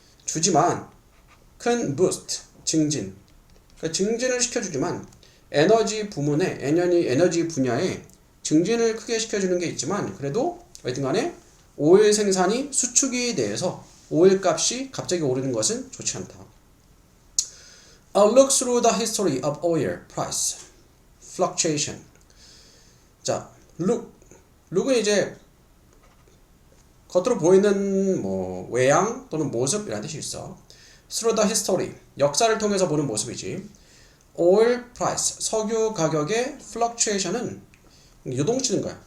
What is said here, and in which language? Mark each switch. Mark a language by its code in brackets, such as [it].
[ko] 주지만 큰 boost 증진. 그러니까 증진을 시켜주지만 에너지 분야에 증진을 크게 시켜주는 게 있지만 그래도 어쨌든간에 오일 생산이 수축이 돼서 오일 값이 갑자기 오르는 것은 좋지 않다. [en] A look through the history of oil price fluctuation. [ko] 자, look은 이제 겉으로 보이는 외양 또는 모습이라는 뜻이 있어. Through the history 역사를 통해서 보는 모습이지. Oil price 석유 가격의 fluctuation은 요동치는 거야.